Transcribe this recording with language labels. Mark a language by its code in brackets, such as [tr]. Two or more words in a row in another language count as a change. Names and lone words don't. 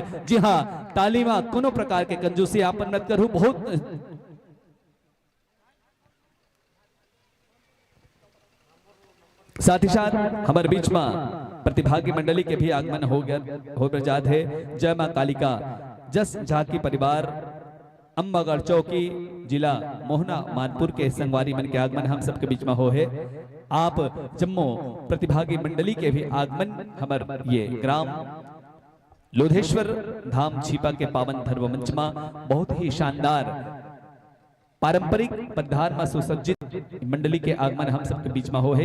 [hne] जी हाँ, ताली में कोनो प्रकार के कंजूसी आप मत करूं। बहुत साथ ही साथ हमारे बीच में प्रतिभागी मंडली के भी आगमन हो जात है। जय मां कालिका जस झांकी परिवार अम्बागढ़ चौकी जिला मोहना मानपुर के संगवारी मन के आगमन हम सबके बीच में हो है। आप जम्मो प्रतिभागी मंडली के भी आगमन हमर ये ग्राम लोधेश्वर धाम छिपा के पावन धर्म मंच में बहुत ही शानदार पारंपरिक पदधार में सुसज्जित मंडली के आगमन हम सबके बीच में हो है।